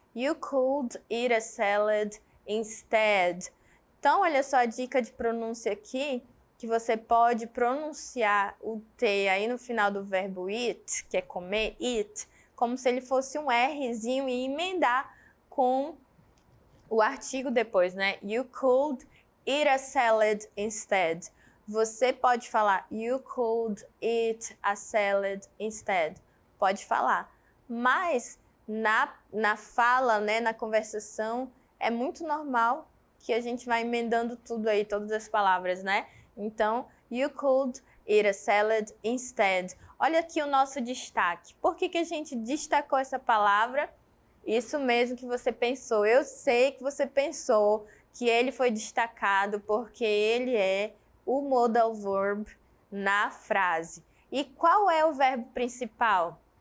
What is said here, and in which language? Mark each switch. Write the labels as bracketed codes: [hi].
[en] You could eat a salad instead. [pt] Então olha só a dica de pronúncia aqui, que você pode pronunciar o T aí no final do verbo eat, que é comer, eat, como se ele fosse um Rzinho e emendar com o artigo depois, né? [en] You could eat a salad instead. [pt] Você pode falar [en] you could eat a salad instead. [pt] Pode falar. Mas na fala, né, na conversação, é muito normal que a gente vai emendando tudo aí, todas as palavras, né? Então, [en] you could eat a salad instead. [pt] Olha aqui o nosso destaque. Por que a gente destacou essa palavra? Isso mesmo que você pensou. Eu sei que você pensou que ele foi destacado porque ele é o modal verb na frase. E qual é o verbo principal?